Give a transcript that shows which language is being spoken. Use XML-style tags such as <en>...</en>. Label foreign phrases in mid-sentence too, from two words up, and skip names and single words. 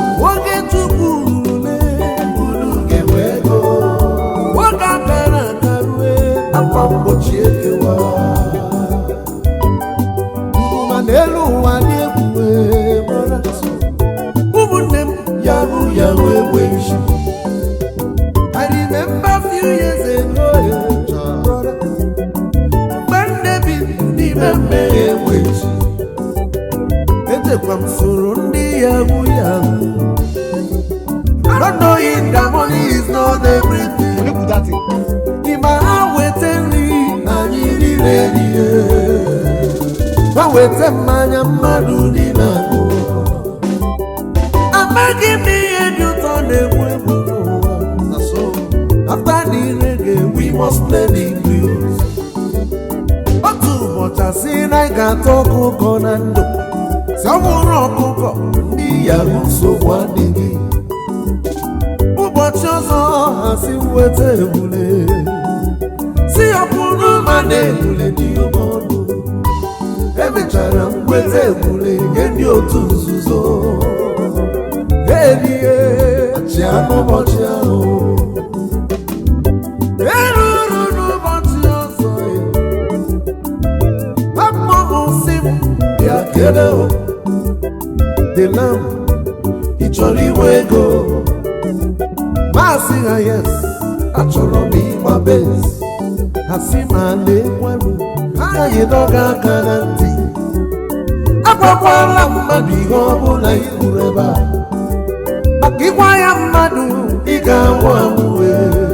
<ig>oge Chukwu ruru Unu ga-enwe ego. oge akara aka rue. Akwa mgbochi ekewa. Ngụma n'elu ụwa dị egwu, brother. Ụmụnne m, Yahoo, yahoo, enwe isi.</ig> <en>I remember few years ago, brother.</en> <ig>Mgbe m na-ebi n'ime mmehie, Enwe isi. echekwa m soro ndị yahoo, yahoo.</ig> <en>Not knowing that money is not everything. Look at that thing.</en> <ig>Ị ma ha weta nri, Anyị niile rie. ha weta mmanya, mmadụ niile aṅụ. Amaghị m ihe dị ụtọ na-egbu egbu n'ụwa. Na so.</ig> <en>After the reggae, we must play the blues.</en> <ig>Otu ụbọchị asị na anyị ga-ata ọkụkọ na ndụ. Si ọ nwụrụ ọkụkọ, Ndị yahoo nsogbu adịghị. ụbọchị ọzọ ha sị m weta ebule. Si ya kwụrụ ma na ebule dị oke ọnụ. Emechara m weta ebule nye ndị otu nzuzo. Erie. Achị anụ ụbọchị ahụ. Eruru n'ụbọchị ọzọ, eh. Papa m sị m, Bịa kele o.</ig> <en>"The lamb,</en> <ig>Ị chọrọ inwe ego?</ig> <en>ma sị ha, yes."</en> <ig>Achọrọ m ịgba Benz. Ha sị m, "Ala ekwenụ." Anyị dọga aka na ntị. Agwakwala mmadụ ihe ọ bụla i kwuru ebe a. Maka ịgwa ya mmadụ, Ị ga-anwụ anwụ, ee.</ig>